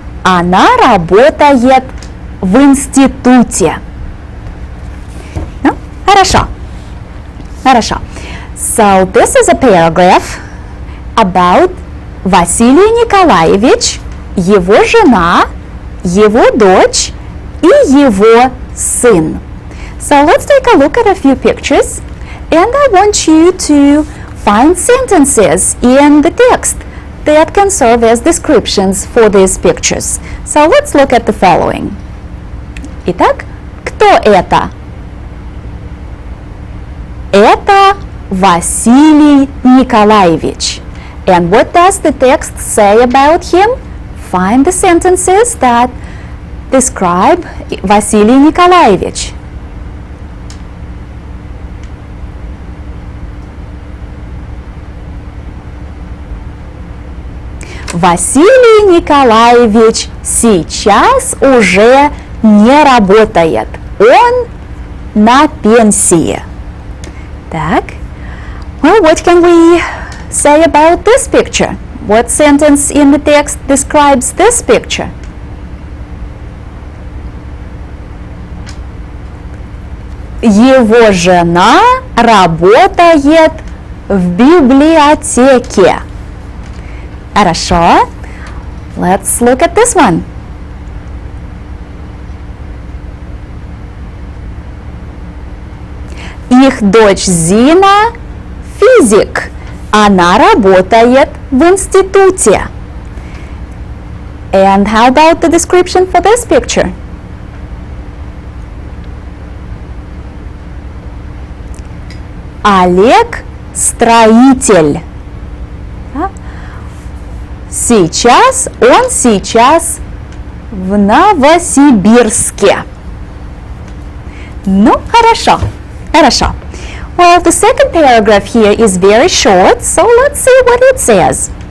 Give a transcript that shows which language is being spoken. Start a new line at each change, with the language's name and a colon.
Russian: Она работает в институте. Ну, хорошо. Хорошо.
English: So this is a paragraph about
Russian: Василий Николаевич, его жена, его дочь и его сын.
English: So let's take a look at a few pictures, and I want you to find sentences in the text that can serve as descriptions for these pictures. So let's look at the following.
Russian: Итак, кто это? Это Василий Николаевич.
English: And what does the text say about him? Find the sentences that describe Василий Николаевич.
Russian: Василий Николаевич сейчас уже не работает. Он на пенсии. Так.
English: Well, what can we say about this picture? What sentence in the text describes this picture?
Russian: Его жена работает в библиотеке. Хорошо.
English: Let's look at this one.
Russian: Их дочь Зина – физик. Она работает в институте.
English: And how about the description for this picture?
Russian: Олег – строитель. Он сейчас в Новосибирске. Ну, хорошо. Хорошо.
English: Well, the second paragraph here is very short, so let's see what it says.